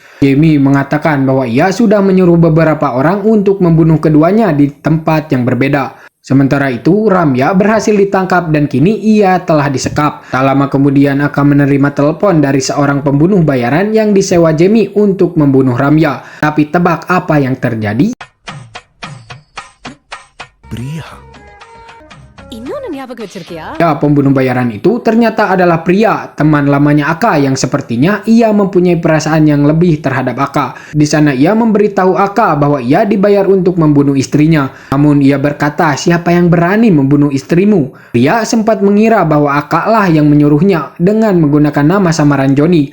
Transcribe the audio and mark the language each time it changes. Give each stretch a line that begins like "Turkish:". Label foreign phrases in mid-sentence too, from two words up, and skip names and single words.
Indonesian: Jamie mengatakan bahwa ia sudah menyuruh beberapa orang untuk membunuh keduanya di tempat yang berbeda. Sementara itu, Ramya berhasil ditangkap dan kini ia telah disekap. Tak lama kemudian akan menerima telepon dari seorang pembunuh bayaran yang disewa Jamie untuk membunuh Ramya. Tapi tebak apa yang terjadi? Priya.
Tamil: இன்னொன்னு ஞாபகம் வச்சிருக்கியா?
Indonesian: Ya, pembunuh bayaran itu ternyata adalah Priya, teman lamanya Aka yang sepertinya ia mempunyai perasaan yang lebih terhadap Aka. Di sana ia memberitahu Aka bahwa ia dibayar untuk membunuh istrinya. Namun ia berkata, siapa yang berani membunuh istrimu? Priya sempat mengira bahwa Aka lah yang menyuruhnya dengan menggunakan nama samaran Johnny.